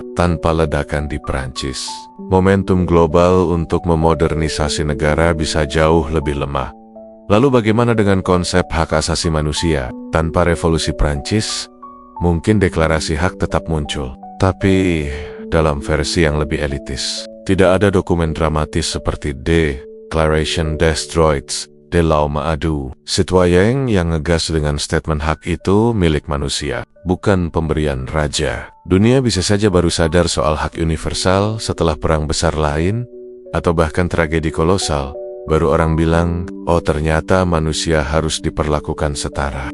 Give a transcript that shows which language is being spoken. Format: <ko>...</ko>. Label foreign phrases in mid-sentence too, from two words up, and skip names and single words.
<id>Tanpa ledakan di Prancis, momentum global untuk memodernisasi negara bisa jauh lebih lemah. Lalu bagaimana dengan konsep hak asasi manusia? Tanpa revolusi Prancis, mungkin deklarasi hak tetap muncul, tapi dalam versi yang lebih elitis. Tidak ada dokumen dramatis seperti Declaration des Droits de l'Homme Adu. Citoyen yang ngegas dengan statement hak itu milik manusia, bukan pemberian raja. Dunia bisa saja baru sadar soal hak universal setelah perang besar lain, atau bahkan tragedi kolosal. Baru orang bilang, oh ternyata manusia harus diperlakukan setara.</id>